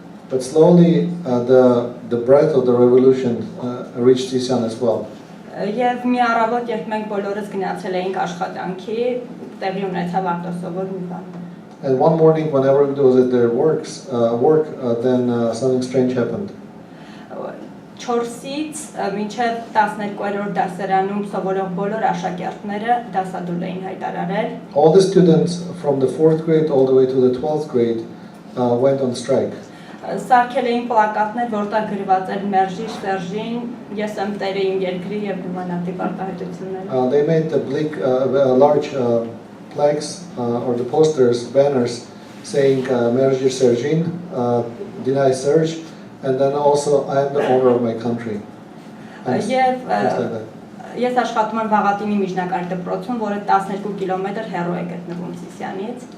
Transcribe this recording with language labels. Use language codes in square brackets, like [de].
[en] But slowly, the breath of the revolution reached Sisan as well. [hy] Եվ մի առավոտ, երբ մենք բոլորս գնացել էինք աշխատանքի, տեղի ունեցավ արտասովոր մի բան։ [en] And one morning, when everybody was at their work, then something strange happened. [hy] 4-ից մինչև 12-րդ դասարանում սովորող բոլոր աշակերտները դասադուլ էին հայտարարել։ [en] All the students from the 4th grade all the way to the 12th grade went on strike. [hy] Սարքել էին պլակատներ, որտեղ գրված էր «Մերժիր Սերժին, ես եմ տերը իմ երկրի եւ նմանատիպ արտահայտությունները»։ [en] They made large plaques or the posters, banners saying [hy] "Merjir Sergin," [en] deny Serge, and then also I am the owner of my country. [hy] Եվ ես աշխատում եմ Վաղատինի միջնակարգ դպրոցում, որը 12 կիլոմետր հեռու է գտնվում Սիսիանից։